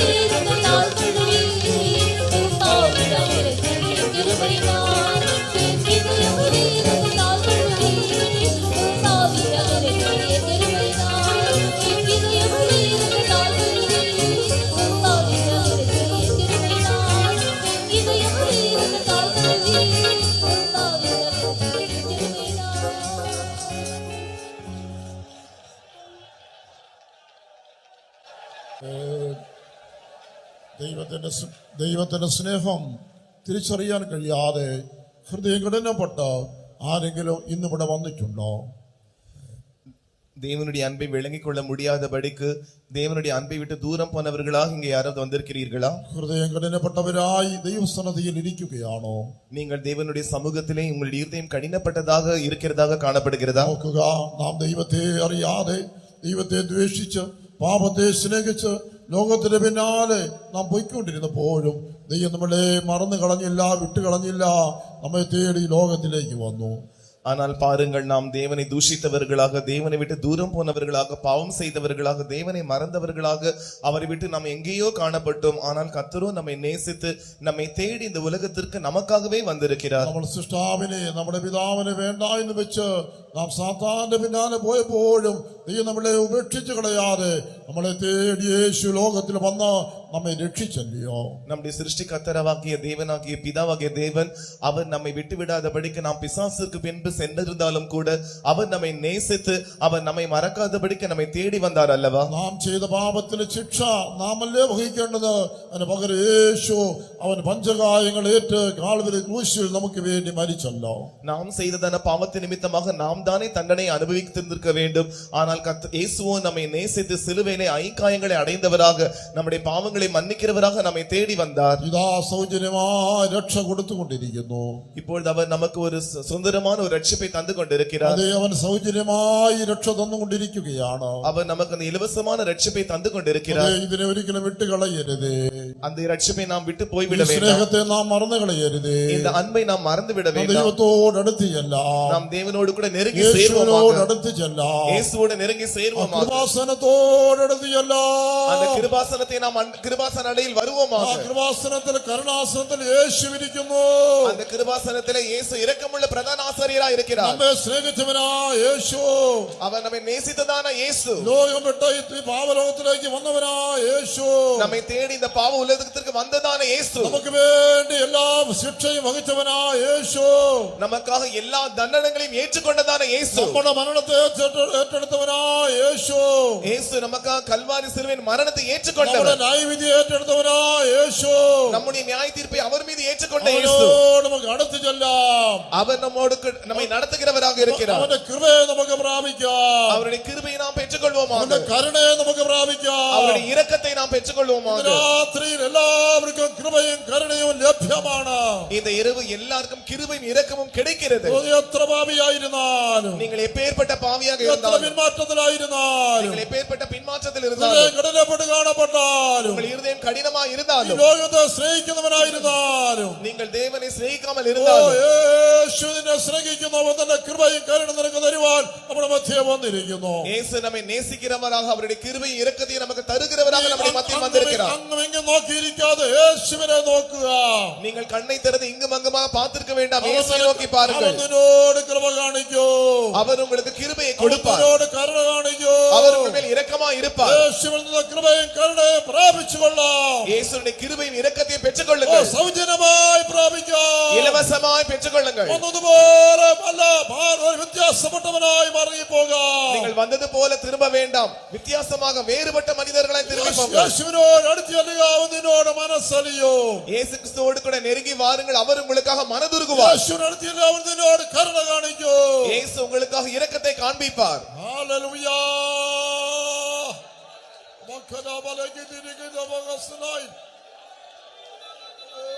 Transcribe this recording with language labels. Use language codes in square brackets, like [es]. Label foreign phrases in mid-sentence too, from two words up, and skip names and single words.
[ta] ரத்தத்தால் கழுவி பாவியாய் இருந்தேன் கிருபையினால் என் இதயமதே ரத்தத்தால் கழுவி பாவியாய் இருந்தேன் கிருபையினால் என் இதயமதே ரத்தத்தால் கழுவி பாவியாய் இருந்தேன் கிருபையினால் என் இதயமதே ரத்தத்தால் கழுவி பாவியாய் இருந்தேன் கிருபையினால் [ml] ദൈവത്തിന്റെ സ്നേഹം തിരിച്ചറിയാൻ കഴിയാതെ ഹൃദയം കഠിനപ്പെട്ട ആരെങ്കിലും ഇന്നിവിടെ വന്നിട്ടുണ്ടോ? [ta] தேவனுடைய அன்பை விளங்கிக் கொள்ள முடியாதபடிக்கு தேவனுடைய அன்பை விட்டு தூரம் போனவர்களாக இங்கே யாராவது வந்திருக்கிறீர்களா? [ml] ഹൃദയം കഠിനപ്പെട്ടവരായി ദൈവസന്നിധിയിൽ ഇരിക്കുകയാണോ? [ta] நீங்கள் தேவனுடைய சமூகத்திலே உங்களுடைய இருதயம் கடினப்பட்டதாக இருக்கிறதாக காணப்படுகிறதா? [ml] നോക്കുക, നാം ദൈവത്തെ അറിയാതെ ദൈവത്തെ ദ്വേഷിച്ച് പാപത്തെ സ്നേഹിച്ച് ലോകത്തിന്റെ പിന്നാലെ നാം പോയിക്കൊണ്ടിരുന്നപ്പോഴും ദൈവം നമ്മളെ മറന്നു കളഞ്ഞില്ല, വിട്ടുകളഞ്ഞില്ല, നമ്മെ തേടി ലോകത്തിലേക്ക് വന്നു. [ta] ஆனால் பாருங்கள், நாம் தேவனை தூஷித்தவர்களாக, தேவனை விட்டு தூரம் போனவர்களாக, பாவம் செய்தவர்களாக, தேவனை மறந்தவர்களாக அவரை விட்டு நாம் எங்கேயோ காணப்பட்டோம். ஆனால் கர்த்தரோ நம்மை நேசித்து நம்மை தேடி இந்த உலகத்திற்கு நமக்காகவே வந்திருக்கிறார். [ml] നമ്മൾ സൃഷ്ടാവിനെ, നമ്മുടെ പിതാവിനെ വേണ്ട എന്ന് വെച്ച് നാം സാത്താന്റെ പിന്നാലെ പോയപ്പോഴും ദൈവം നമ്മളെ ഉപേക്ഷിച്ചു കളയാതെ നമ്മളെ തേടി യേശു ലോകത്തിൽ വന്ന് നമ്മை രക്ഷിച്ചല്ലയോ? [ta] நம்முடைய சிருஷ்டி கர்த்தராகிய தேவனாகிய பிதாவாகிய தேவன் அவர் நம்மை விட்டு விடாதபடிக்கு நாம் பிசாசுக்கு பின்பு சென்றிருந்தாலும் கூட அவர் நம்மை நேசித்து அவர் நம்மை மறக்காதபடிக்கு நம்மை தேடி வந்தார் அல்லவா? [ml] നാം ചെയ്ത പാപത്തിന് ശിക്ഷ നാമല്ലേ വഹിക്കേണ്ടത്. അതിന് പകരം യേശു അവൻ പഞ്ചകായങ്ങൾ ഏറ്റ് കാൽവരി ക്രൂശിൽ നമുക്ക് വേണ്ടി മരിച്ചല്ലോ. [ta] நாம் செய்ததான பாவத்தின் நிமித்தமாக நாம் தானே தண்டனை அனுபவித்திருந்திருக்க வேண்டும். ஆனால் இயேசுவோ நம்மை நேசித்து சிலுவையிலே ஐகாயங்களை அடைந்தவராக, நம்முடைய பாவங்களை மன்னிக்கிறவராக நம்மை தேடி வந்தார். [ml] ഇതാ സൗജന്യമായി രക്ഷ കൊടുത്തുകൊണ്ടിരിക്കുന്നു. [ta] இப்பொழுது அவர் நமக்கு ஒரு சுதந்திரமான ஒரு ரட்சிப்பை தந்து கொண்டிருக்கிறார். [ml] അതേ, അവൻ സൗജന്യമായി രക്ഷ തന്നുകൊണ്ടിരിക്കുകയാണ്. [ta] அவர் நமக்கு அந்த இலவசமான ரட்சிப்பை தந்து கொண்டிருக்கிறார். [ml] ഇതിനെ ഒരിക്കലും വിട്ടുകളയരുത്. [ta] அந்த ரட்சிப்பை நாம் விட்டு போய்விட [ml] ഈ [ta] வேண்டாம். [ml] സ്നേഹത്തെ നാം മറന്നു കളയരുത്. [ta] இந்த அன்பை நாம் மறந்து விட வேண்டாம். [ml] ദൈവത്തോട് അടുത്ത് ചെല്ലാം, [ta] நாம் தேவனோடு கூட நெருங்கி [ml] യേശുവിനോട് [ta] சேர்வோமாக. [ml] അടുത്ത് ചെല്ലാം, [ta] இயேசுவோடு நெருங்கி சேர்வோமாக. [ml] കൃപാസനത്തോട് അടുത്ത് ചെല്ലാം. [ta] அந்த கிருபாசனத்தை நாம் கிருபாசன அடையில் ആ வருவோமாக. [ml] കൃപാസനത്തിൽ കരുണാസനത്തിൽ യേശു ഇരിക്കുന്നു. [ta] அந்த கிருபாசனத்திலே இயேசு இரக்கமுள்ள பிரதான ஆசாரியராய் இருக்கிறார். [ml] നമ്മെ സ്നേഹിച്ചവനാ യേശു, [ta] அவர் நம்மை நேசித்ததான இயேசு, [ml] ലോകം വിട്ട് ഈ പാപലോകത്തിലേക്ക് വന്നവനാ യേശു, [ta] நம்மை தேடி இந்த பாவ உலகத்திற்கு வந்ததான இயேசு, [ml] നമുക്ക് വേണ്ടി എല്ലാ ശിക്ഷയും വഹിച്ചവനാ യേശു, [ta] நமக்காக எல்லா தண்டனைகளையும் ஏற்றுக்கொண்டதான இயேசு, [ml] നമ്മുടെ മരണത്തെ ഏറ്റെടുത്തവനാ യേശു, [ta] இயேசு நமக்காக கல்வாரி சிலுவையின் மரணத்தை ஏற்றுக்கொண்டவர், [ml] നമ്മുടെ ന്യായവിധി ഏറ്റെടുത്തവനാ യേശു, [ta] நம்முடைய நியாய தீர்ப்பை அவர் மீது ஏற்றுக்கொண்ட இயேசு, [ml] അവനോട് നമുക്ക് അടുത്ത് ചെല്ലാം. [ta] அவர் நம்மை நடத்துகிறவராக இருக்கிறார். [ml] അവന്റെ കൃപയെ നമുക്ക് പ്രാപിക്കാം, [ta] அவருடைய கிருபையை நாம் பெற்றுக்கொள்வோமாக, [ml] അവന്റെ കരുണയെ നമുക്ക് പ്രാപിക്കാം. [ta] அவருடைய இரக்கத்தை நாம் பெற்றுக்கொள்வோமாக. [ml] രാത്രിയിൽ എല്ലാവർക്കും കൃപയും കരുണയും ലഭ്യമാണ്. [ta] இந்த இரவு எல்லாருக்கும் கிருபையும் இரக்கமும் கிடைக்கிறது. [ml] എത്ര പാപിയായിരുന്നാലും, [ta] நீங்கள் எப்பேற்பட்ட பாவியாக [ml] എത്ര [ta] இருந்தாலும், [ml] പിന്മാറ്റത്തിലായിരുന്നാലും, [ta] நீங்கள் எப்பேற்பட்ட பின்மாற்றத்தில் [ml] ഹൃദയം [ta] இருந்தாலும், [ml] കഠിനപ്പെട്ട് കാണപ്പെട്ടാലും, [ta] உங்கள் இருதயம் கடினமா [ml] ഈ [ta] இருந்தாலும், [ml] ലോകത്തെ സ്നേഹിക്കുന്നവനായിരുന്നാലും, [ta] நீங்கள் தேவனை சிநேகிக்காமல் ഓ இருந்தாலும், [ml] യേശുവിനെ സ്നേഹിക്കുന്നവൻ തന്റെ കൃപയും കരുണ നിനക്ക് തരുവാൻ നമ്മുടെ മധ്യേ വന്നിരിക്കുന്നു. [ta] இயேசு நம்மை நேசிக்கிறவராக, அவருடைய கிருபையும் இரக்கத்தையும் நமக்கு தருகிறவராக நம்முடைய மத்தியில் வந்திருக்கிறார். [ml] അങ്ങും ഇങ്ങും നോക്കിയിരിക്കാതെ യേശുവിനെ നോക്കുക. [ta] நீங்கள் கண்ணை திறந்து இங்கும் அங்குமாக பார்த்திருக்க வேண்டாம். இயேசுவை நோக்கி பாருங்கள். [ml] അവൻ നിന്നോട് കൃപ കാണിക്കൂ, [ta] அவர் உங்களுக்கு கிருபையை [ml] അവൻ [ta] கொடுப்பார். [ml] നിന്നോട് കരുണ കാണിക്കൂ. [ta] அவர் உங்கள் மேல் இரக்கமா இருப்பார். [ml] യേശുവിൽ നിന്ന് കൃപയും കരുണയും പ്രാപിച്ചുകൊള്ളാം. [ta] இயேசுவின் கிருபையும் இரக்கத்தையும் ഓ, பெற்றுக்கொள்ளுங்கள். [ml] സൗജന്യമായി പ്രാപിക്കാം. [ta] இலவசமாய் பெற்றுக்கொள்ளுங்கள். [ml] വന്നതുപോലെ അല്ല, ഒരു വ്യത്യാസപ്പെട്ടവനായി മടങ്ങിപ്പോകാം. [ta] நீங்கள் வந்தது போல திரும்ப வேண்டாம். வித்தியாசமாக வேறுபட்ட மனிதர்களாய் திரும்பி போங்கள். [ml] യേശുവിനോട് അടുത്ത് ചെല്ലുക, അവൻ നിന്നോട് മനസ്സലിയോ. [ta] இயேசு கிறிஸ்துவோடு கூட நெருங்கி வாருங்கள், அவர் உங்களுக்காக மனதுருகுவார். [ml] യേശുവിനോട് അടുത്ത് ചെല്ലുക, അവൻ നിന്നോട് കരുണ കാണിക്കൂ. [ta] இயேசு உங்களுக்காக இரக்கத்தை காண்பிப்பார். [ml] ഹല്ലേലൂയ. മക്കനാബലകിതിരികിതമഗസ്നായി. ഓ